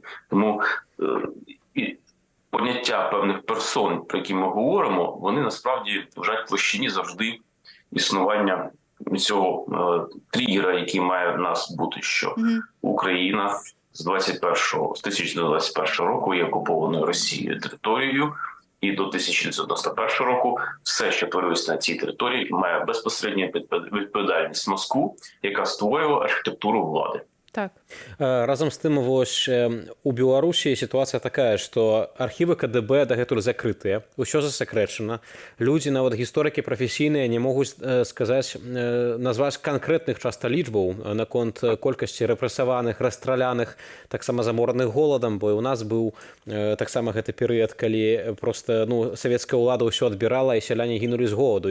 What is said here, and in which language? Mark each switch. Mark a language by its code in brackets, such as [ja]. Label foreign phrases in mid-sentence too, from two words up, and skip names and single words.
[uk] Тому поняття певних персон, про які ми говоримо, вони насправді лежать в площині завжди існування цього тригера, який має в нас бути, що Україна з 1921 року є окупованою Росією територією, і до 1991 року все, що творилось на цій території, має безпосередню відповідальність Москву, яка створювала архітектуру влади. Так. Разом з тим, ось у Білорусі ситуація така, що архіви КДБ [be] дагэтуль закрытыя, усё засекречено. Люди, нават гісторыкі прафесійныя, не могуць сказаць, назваць канкрэтных часта лічбаў наконт колькасці рэпрэсаваных, расстраляных, таксама замораных голадам, бо у нас быў таксама гэты перыяд, калі просто савецкая ўлада ўсё адбірала і сяляне гінулі з голаду.